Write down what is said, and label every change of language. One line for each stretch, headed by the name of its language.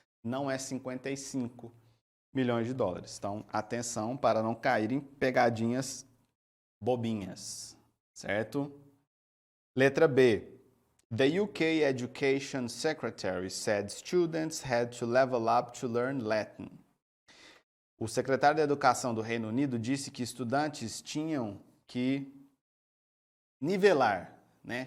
Portuguese: Não é 55 milhões de dólares. Então, atenção para não cair em pegadinhas bobinhas. Certo? Letra B.
English: The UK Education Secretary said students had to level up to learn Latin.
Portuguese: O secretário da Educação do Reino Unido disse que estudantes tinham que nivelar, né?